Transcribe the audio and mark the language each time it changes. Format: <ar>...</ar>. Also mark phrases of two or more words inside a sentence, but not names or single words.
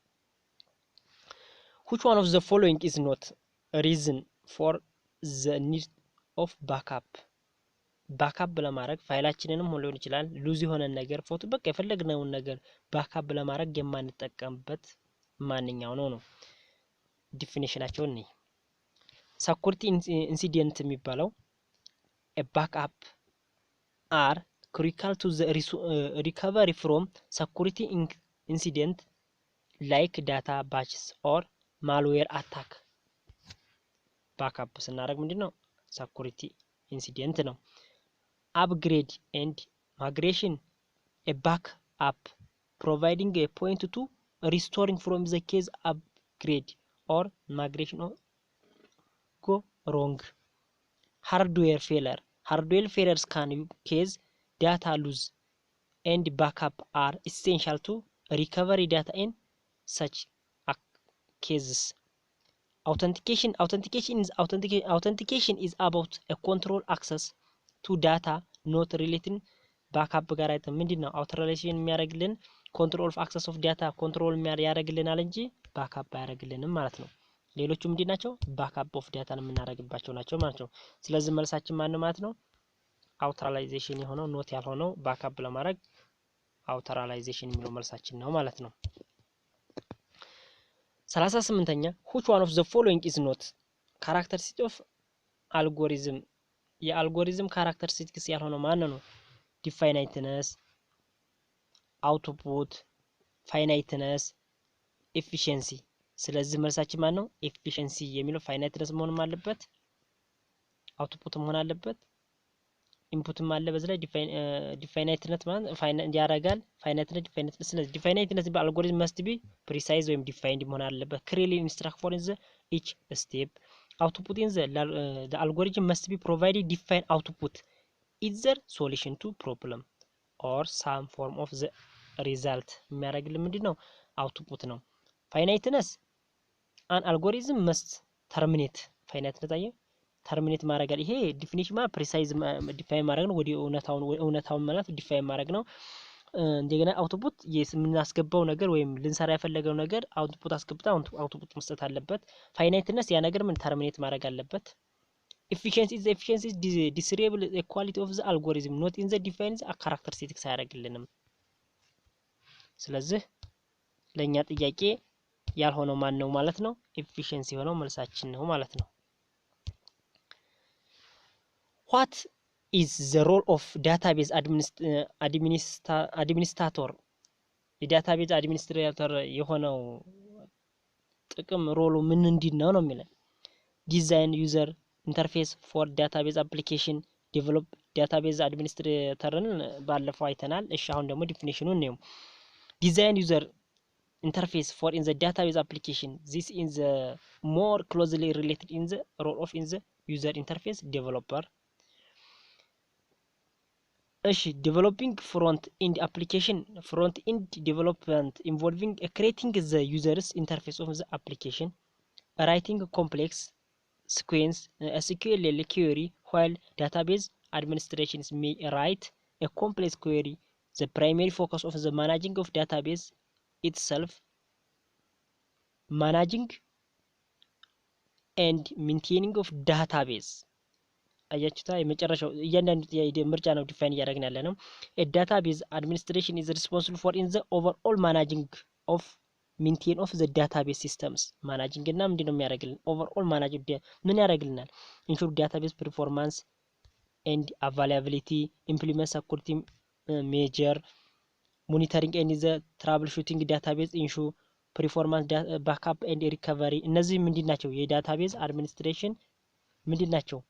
<en>which one of the following is not a reason for the need of backup</en> <am>ለማድረግ ፋይላችንንም ሊሆን ይችላል ሉዝ የሆነ ነገር ፎቶ በቃ የፈለግነውን ነገር ባክአፕ ለማድረግ የማንጠቀምበት ማንኛው ነው ዲፊኒሽናቸው ነው</am> <en>security incident</en> <am>የሚባለው</am> <en>a backup are critical to the recovery from security incident like data breaches or malware attack backup</en> <am>ስናደርግ ምንድነው</am> <en>security incident ነው upgrade and migration a backup providing a point to restoring from the case upgrade or migration go wrong hardware failures can cause data loss and backup are essential to recovery data in such cases authentication is about a control access to data not relating backup</en> <am>ጋር አይተን ምንድነው አውቶራይዜሽን የሚያደርግልን</am> <en>control of access of data</en> <am>control ያደርግልናል እንጂ backup አያደርግልንም ማለት ነው ሌሎቹ ምንድናቸው</am> <en>backup of data</en> <am>የምናደርግባቸው ናቸው ማለት ነው ስለዚህ መልሳችን ማን ማለት ነው አውቶራይዜሽን የሆነው ኖት ያልሆነው backup ለማድረግ አውቶራይዜሽን የሚለው መልሳችን ነው ማለት ነው 38ኛ</am> <en>which one of the following is not characteristic of algorithm</en> <am>የአልጎሪዝም ካራክተሪስቲክስ ያልሆነው ማን ነው</am> <en>definiteness output finiteness efficiency</en> <am>ስለዚህ መልሳችን ማን ነው efficiency የሚለው finiteness መሆን አለበት output መሆን አለበት ኢንፑትም አለ በዚህ ላይ definiteness ማለት ፋይናይት ያደርጋል finiteness ስለዚህ definiteness በአልጎሪዝም</am> <en>must be precise</en> <am>ወይም defined መሆን አለበት</am> <en>clearly instruct for each step output in the algorithm must be provided defined output either solution to problem or some form of the result</en> <am>የሚያደርግልን ምንድነው output ነው</am> <en>finiteness an algorithm must terminate finiteness</en> <am>አየ terminate ማድረግ ይሄ ዲፊኒሽን ማለት</am> <en>precise define</en> <am>ማድረግ ነው ወዲ እውነታውን ማለት define ማድረግ ነው እንደገና አውትፑት የምናስገባው ነገር ወይም ልንሰራ የፈለገው ነገር አውትፑት አስገብታ አውትፑት መስጠት አለበት finiteness ያ ነገር ምን terminate ማድረግ አለበት</am> <en>efficiency is disable the quality of the algorithm not in the defined characteristics</en> <am>ያደርግልንም ስለዚህ ለኛ ጥያቄ ያልሆነው ማን ነው ማለት ነው efficiency ሆነው መልሳችን ነው ማለት ነው</am> <en>what is the role of database administrator</en> <am>የዳታቤዝ አድሚኒስትሬተር የሆነው ጥቅም ሮሉ ምን እንዲነው ነው የሚለው</am> <en>design user interface for database application develop database administrator</en> <am>ባለፈው አይተናል እሺ አሁን ደግሞ ዲፊኒሽኑን ነው</am> <en>design user interface for in the database application this is the more closely related in the role of in the user interface developer developing front end application front end development involving creating the user's interface of the application writing complex sequence SQL query while database administrations may write a complex query the primary focus of the managing of database itself managing and maintaining of database</en> <am>አያችሁታ የመጨረሻው እያንዳንዱ ምርጫ ነው ዲፋይን ያደርግን ያለ ነው</am> <en>a database administration is responsible for in the overall managing of maintain of the database systems managing</en> <am>እና ምንድነው የሚያደርግልን</am> <en>overall managing</en> <am>ምን ያደርግልናል</am> <en>ensure database performance and availability implement security measure monitoring and the troubleshooting database issue performance backup and recovery</en> <am>እነዚህ ምንድናቸው የዳታቤዝ አድሚኒስትሬሽን ምንድናቸው</am>